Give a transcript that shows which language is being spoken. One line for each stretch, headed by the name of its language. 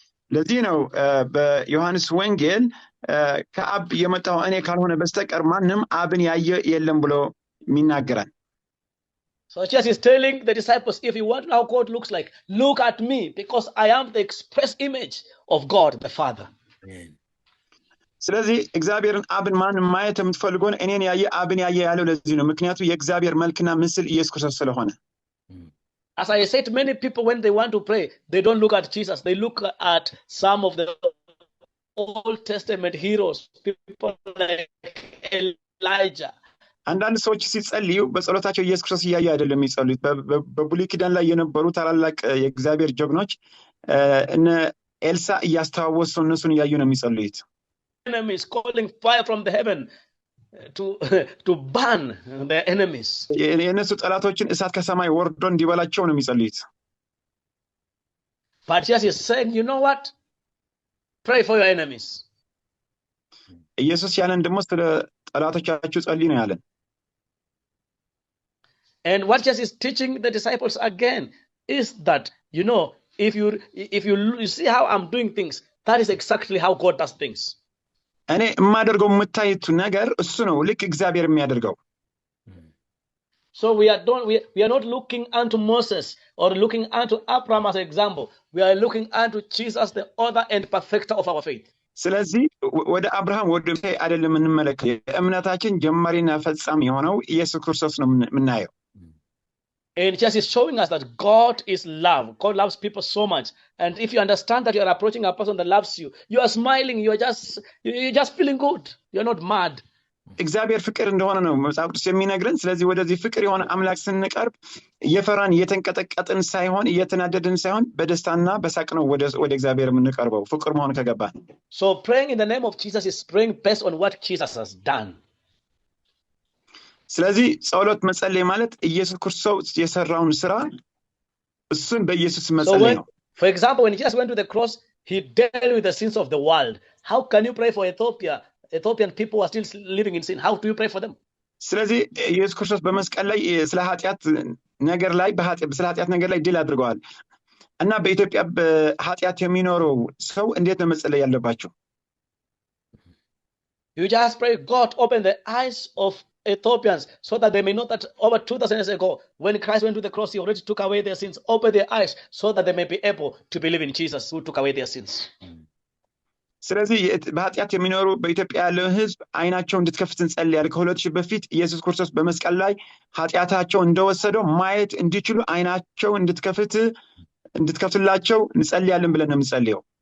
Amharic: ለዚህ ነው በዮሐንስ ወንጌል ከአብ የመጣው እኔ ካልሆነ በስተቀር ማንም አብን ያየ የለም ብሎ የሚናገራል
English: So Jesus is telling the disciples, if you want to know how God looks like, look at me, because I am the express image of God the Father.
Amharic: ስለዚህ እግዚአብሔርን አብን ማንም ማየት የምትፈልጉን እኔን ያየ አብን ያየ ያለው ለዚህ ነው። ምክንያቱ የእግዚአብሔር መልክና ምስል ኢየሱስ ክርስቶስ ስለሆነ።
English: As I said, many people when they want to pray, they don't look at Jesus. They look at some of the Old Testament heroes, people like Elijah.
Amharic: አንዳንድ ሰዎች ሲጸልዩ በጸሎታቸው ኢየሱስ ክርስቶስ እያዩ አይደለም የሚጸልዩት። በብሉይ ኪዳን ላይ የነበሩ ታላላቅ የእግዚአብሔር ጀግኖች እነ ኤልሳ እያስተዋወሱ እነሱን እያዩ ነው የሚጸልዩት።
English: Enemies calling fire from the heaven to burn their enemies.
Amharic: የእነሱ ጠላቶችን እሳት ከሰማይ ወርዶ እንዲበላቸው ነው የሚጸልዩት።
English: But Jesus is saying, you know what? Pray for your enemies.
Amharic: ኢየሱስ ያለን ደግሞ ስለ ጠላቶቻችሁ ጸልዩ ነው ያለን።
English: And what Jesus is teaching the disciples again is that, you know, if you see how I'm doing things, that is exactly how God does things.
Amharic: እኔ የማደርገው የምታዩት ነገር እሱ ነው ልክ እግዚአብሔር የሚያደርገው።
English: So we are not looking unto Moses or looking unto Abraham as an example. We are looking unto Jesus, the author and perfecter of our faith.
Amharic: ስለዚህ ወደ አብርሃም ወደ ሙሴ አይደለም እንመለከት። የእምነታችን ጀማሪና ፈጻሚ የሆነው ኢየሱስ ክርስቶስ ነው የምናየው።
English: And Jesus is showing us that God is love. God loves people so much. And if you understand that you are approaching a person that loves you, you are smiling, you're just feeling good. You're not mad.
Amharic: እግዚአብሔር ፍቅር እንደሆነ ነው መጽሐፍ ቅዱስ የሚነግረን። ስለዚህ ወደዚህ ፍቅር የሆነ አምላክ ስንቀርብ እየፈራን እየተንቀጠቀጥን ሳይሆን እየተናደድን ሳይሆን በደስታና በሳቅ ነው ወደ እግዚአብሔር የምንቀርበው ፍቅር መሆን ከገባን።
English: So praying in the name of Jesus is praying based on what Jesus has done.
Amharic: ስለዚህ ጸሎት መጸለይ ማለት ኢየሱስ ክርስቶስ የሰራውን ስራ እሱን በኢየሱስ መጸለይ ነው።
English: For example, when Jesus went to the cross, he dealt with the sins of the world. How can you pray for Ethiopia? Ethiopian people are still living in sin. How do you pray for them?
Amharic: ስለዚህ ኢየሱስ ክርስቶስ በመስቀል ላይ ስለ ኃጢአት ነገር ላይ ድል አድርገዋል እና በኢትዮጵያ በኃጢአት የሚኖረው ሰው እንዴት ነው መጸለይ ያለባቸው?
English: You just pray, God, open the eyes of Ethiopians so that they may know that over 2,000 years ago, when Christ went to the cross, he already took away their sins. Open their eyes so that they may be able to believe in Jesus who took away their sins.
Amharic: ስለዚህ በኃጢአት የሚኖሩ በኢትዮጵያ ያለው ሕዝብ አይናቸው እንድትከፍት እንጸልያለን። ከ2000 በፊት ኢየሱስ ክርስቶስ በመስቀል ላይ ኃጢአታቸው እንደወሰደው ማየት እንዲችሉ አይናቸው እንድትከፍትላቸው እንጸልያለን ብለን ነው የምንጸልየው።